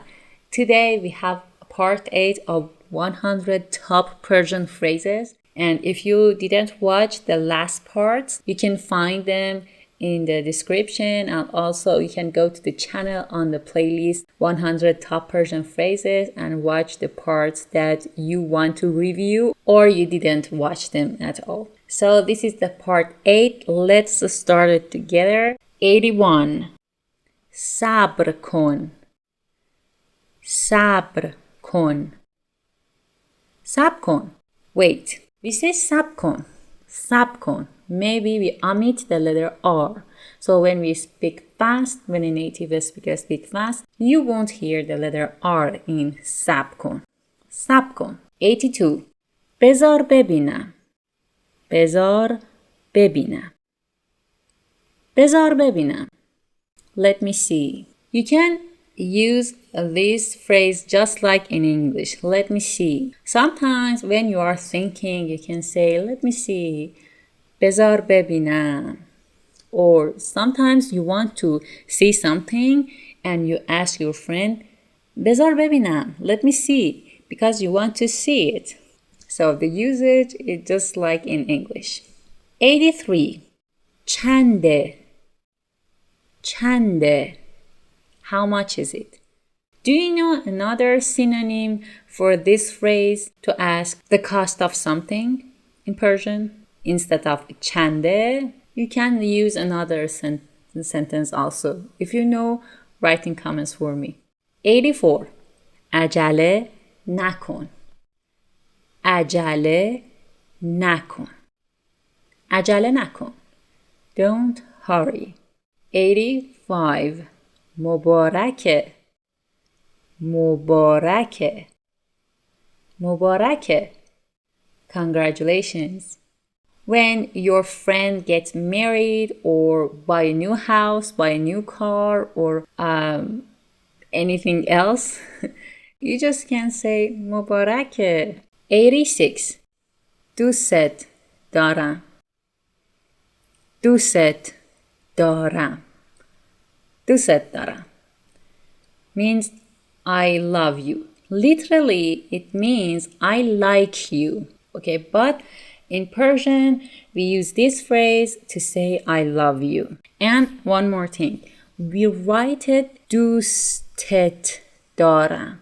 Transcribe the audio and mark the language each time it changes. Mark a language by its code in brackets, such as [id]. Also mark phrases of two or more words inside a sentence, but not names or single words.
[en] Today we have part 8 of 100 top Persian phrases, and if you didn't watch the last parts, you can find them in the description, and also you can go to the channel on the playlist 100 top Persian phrases and watch the parts that you want to review or you didn't watch them at all. So this is the part 8. Let's start it together. 81. [fa] صبر کن. صبر کن. صبر کن. [en] Wait. We say [fa] صبر کن. صبر کن. [en] Maybe we omit the letter R. So when we speak fast, when a native speaker speaks fast, you won't hear the letter R in [fa] صبر کن. صبر کن. 82. بذار ببینم. بذار ببینم. بذار ببینم. [en] Let me see. You can use this phrase just like in English. Let me see. Sometimes when you are thinking, you can say, let me see. [fa] بذار ببینم. [en] Or sometimes you want to see something and you ask your friend, [fa] بذار ببینم. [en] Let me see. Because you want to see it. So the usage is just like in English. 83. [fa] چنده. چنده. [en] How much is it? Do you know another synonym for this phrase to ask the cost of something in Persian? Instead of چنده, you can use another sentence also. If you know, write in comments for me. 84. [fa] عجله نکن. عجله نکن. عجله نکن. [en] Don't hurry. [fa] 85. مبارکه. مبارکه. مبارکه. [en] Congratulations. When your friend gets married or buy a new house, buy a new car, or anything else, you just can say مبارکه. [fa] 86. دوست دارم. دوست دارم. دوست دارم [en] means I love you. Literally, it means I like you. Okay, but in Persian, we use this phrase to say I love you. And one more thing. We write it [fa] دوستت دارم.